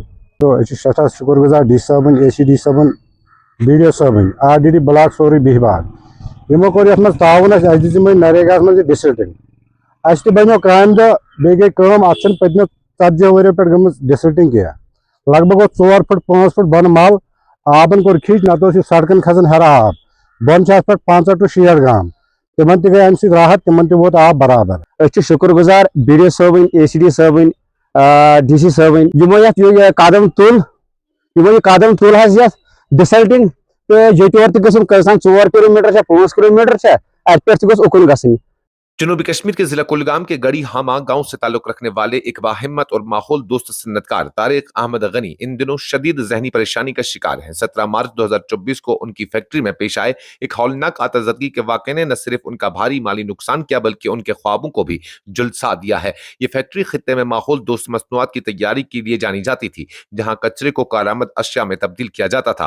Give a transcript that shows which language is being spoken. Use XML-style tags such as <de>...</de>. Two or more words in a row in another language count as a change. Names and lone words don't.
<ks>أسۍ چھِ سٮ۪ٹھاہ شُکُر گُزار ڈی صٲبٕنۍ ACD صٲبٕنۍ BDO صٲبٕنۍ RDD بلاک سورُے بِہہِ باغ یِمو کوٚر یتھ منٛز تعاوُن اَسہِ دِژ یِمے نریگاہس منٛز یہِ ڈِسلٹنگ اَسہِ تہِ بنیو کامہِ دۄہ بیٚیہِ گٔے کٲم اَتھ چھنہٕ پٔتمیو 40 ؤرۍیو پٮ۪ٹھ گٔمٕژ ڈِسلٹنگ کینٛہہ لگ بگ اوس 4 فُٹ 5 فُٹ بۄنہٕ مل آبن کوٚر کھِچ نتہٕ اوس یہِ سڑکن کھسان ہیرا آب بۄنہٕ چھِ اتھ پٮ۪ٹھ 50 ٹُو 60 گام تِمن تہِ گٔے امہِ سۭتۍ راحت تِمن تہِ ووت آب برابر أسۍ چھِ شُکُر گُزار BDO صٲبٕنۍ ACD صٲبٕنۍ DC صٲبٕنۍ یِمو یتھ قدم تُل حظ یتھ ڈِسلٹنگ تہٕ ییٚتہِ اور تہِ گژھُن کٔژ 4 کِلوٗمیٖٹر چھا 5 کِلوٗمیٖٹر چھا اتہِ پٮ۪ٹھ تہِ گوٚژھ اُکُن گژھٕنۍ</ks> <ur>جنوبی کشمیر کے ضلع کلگام کے گڑی ہاما گاؤں سے تعلق رکھنے والے ایک باہمت اور ماحول دوست صنعت کار طارق احمد غنی ان دنوں شدید ذہنی پریشانی کا شکار ہیں 17 مارچ 2024 کو ان کی فیکٹری میں پیش آئے ایک ہولناک آتشزدگی کے واقعے نے نہ صرف ان کا بھاری مالی نقصان کیا بلکہ ان کے خوابوں کو بھی جھلسا دیا ہے یہ فیکٹری خطے میں ماحول دوست مصنوعات کی تیاری کے لیے جانی جاتی تھی جہاں کچرے کو کارآمد اشیاء میں تبدیل کیا جاتا تھا</ur>